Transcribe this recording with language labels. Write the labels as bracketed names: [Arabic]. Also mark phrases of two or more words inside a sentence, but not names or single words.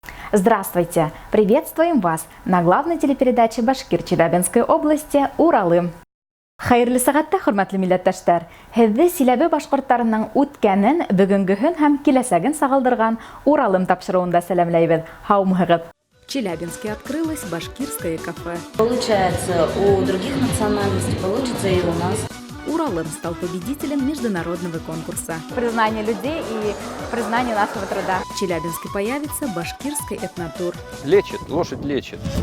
[Russian] Здравствуйте! Приветствуем вас на главной телепередаче Башкир Челябинской области «Уралым». [Bashkir] Хайырлы сәгатьтә, хөрмәтле милләттәшләр, һезне Силәбе башкортларының үткәнен, бүгенгеһен һәм киләсәген сагалдырган Уралым тапшыруында сәламләйбез. Һаумыгыз! [Russian] В Челябинске открылось башкирское кафе. Получается у других национальностей, получится и у нас. Уралым стал победителем международного конкурса. Признание людей и признание нашего труда. В Челябинске появится башкирский этнотур. Лечит, лошадь лечит.